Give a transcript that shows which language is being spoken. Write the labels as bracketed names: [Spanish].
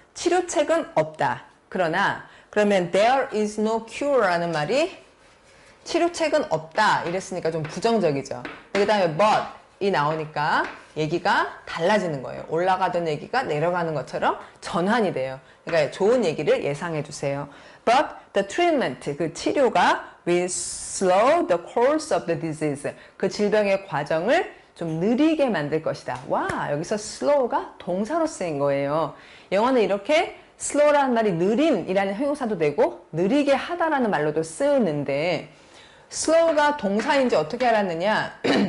[Korean] 치료책은 없다. 그러면 there is no cure라는 말이 치료책은 없다 이랬으니까 좀 부정적이죠. 그 다음에 but 이 나오니까 얘기가 달라지는 거예요. 올라가던 얘기가 내려가는 것처럼 전환이 돼요. 그러니까 좋은 얘기를 예상해 주세요. [English] But the treatment, [Korean] 그 치료가 [English] will slow the course of the disease. [Korean] 그 질병의 과정을 좀 느리게 만들 것이다. 와, 여기서 slow가 동사로 쓰인 거예요. 영어는 이렇게 slow라는 말이 느림이라는 형용사도 되고 느리게 하다라는 말로도 쓰는데 slow가 동사인지 어떻게 알았느냐?